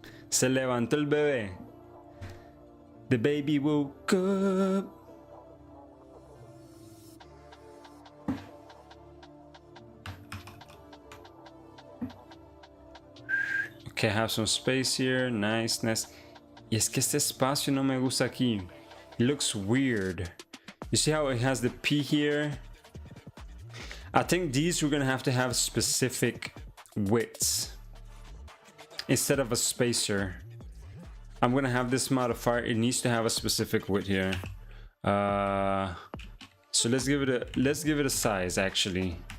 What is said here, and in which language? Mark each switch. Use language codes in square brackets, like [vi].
[es] Se levantó el bebé. [en] The baby woke up. Okay, I have some space here. Nice, nice. [es] Y es que este espacio no me gusta aquí. [en] It looks weird. You see how it has the P here? I think these we're gonna have to have specific widths instead of a spacer. I'm gonna have this modifier. It needs to have a specific width here. So let's give it a size actually.